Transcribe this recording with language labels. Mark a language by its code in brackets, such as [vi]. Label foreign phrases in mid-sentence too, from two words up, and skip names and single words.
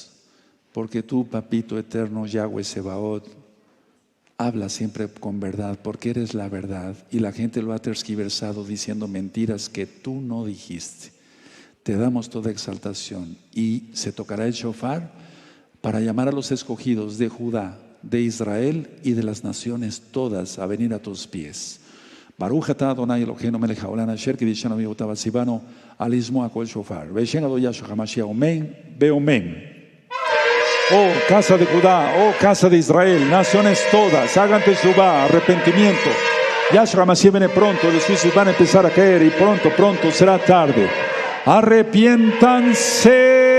[es] Porque tú, papito eterno, Yahweh Sebaot, habla siempre con verdad, porque eres la verdad. Y la gente lo ha tergiversado diciendo mentiras que tú no dijiste. Te damos toda exaltación. Y se tocará el shofar para llamar a los escogidos de Judá, de Israel y de las naciones todas a venir a tus pies. [he] ברוך אתה אדוני אלוהינו מלך העולם אשר קדשנו במצוותיו וציוונו על לשמוע קול שופר. ובשם אדוני ישוע המשיח אמן ואמן. [es] Oh casa de Judá, oh casa de Israel, naciones todas, hagan teshuvá, arrepentimiento. Yahshua HaMashiach viene pronto, los juicios van a empezar a caer y pronto será tarde. Arrepiéntanse.